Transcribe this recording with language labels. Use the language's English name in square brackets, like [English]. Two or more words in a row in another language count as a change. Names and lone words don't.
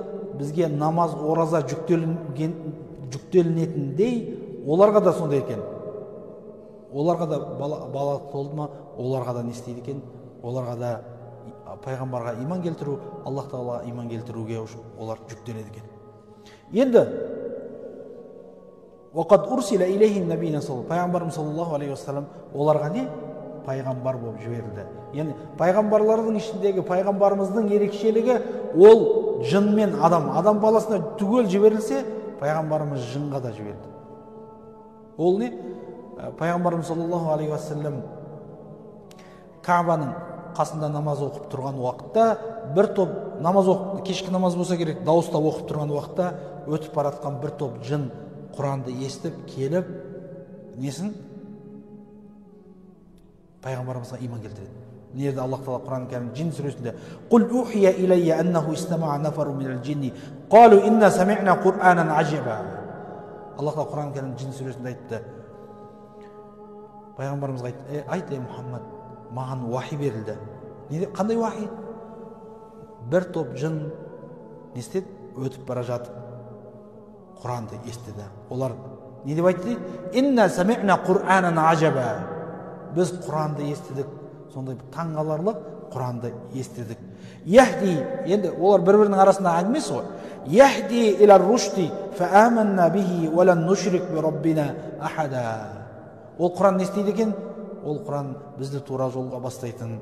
[Kazakh] Бізге намаз, ораза жүктелінетіндей, оларға да сондай екен. Оларға да балағат толды ма, оларға да не істейді екен? Оларға да пайғамбарға иман келтіру, Аллах Тағалаға иман келтіруге олар жүктеледі екен. Енді [Arabic] وَقَدْ أُرْسِلَ إِلَيْهِمْ نَبِيًّا [Kazakh] пайғамбарымыз [Arabic] صلى الله عليه وسلم [Kazakh] оларға не? Пайғамбар болып жіберілді. Яғни пайғамбарлардың ішіндегі пайғамбарымыздың ерекшелігі ол жын мен адам. Адам баласына түгел жіберілсе, пайғамбарымыз жынға да жіберді. Ол не? Пайғамбарымыз [Arabic] صلى الله عليه وسلم [Kazakh] Каабаның қасында намаз оқып тұрған уақытта, бір топ намаз оқып, кешкі намаз болса керек, дауыстап оқып тұрған уақытта өтіп баратқан бір топ жын Құранды естіп келіп, несін? Пайғамбарымызға иман келтіреді. Нерде Аллах Тағала Құран кәрім Джин сүресінде [Arabic] «قل أوحي إلي أنه استمع نفر من الجن قالوا إنا سمعنا قرآنا عجبا». [Kazakh] Аллах Тағала Құран кәрім Джин сүресінде айтты. Пайғамбарымызға айтты, айт, Мұхаммад, маған уахи берілді. Қандай уахи? Бір топ жын не істеді? Өтіп бара жатып Құранды естіді. Олар не деп айтты? [Arabic] إنا سمعنا قرآنا عجبا. [Kazakh] Біз Құранды естідік. Сондай таңғаларлық Құранды естідік. Яхди, енді олар бір-бірінің арасында әңгімесі ғой. [Arabic] يهدي إلى الرشد فآمنا به ولن نشرك بربنا أحدا. [Kazakh] Ол Құран не істейді екен? Ол Құран бізді тура жолға бастайтын.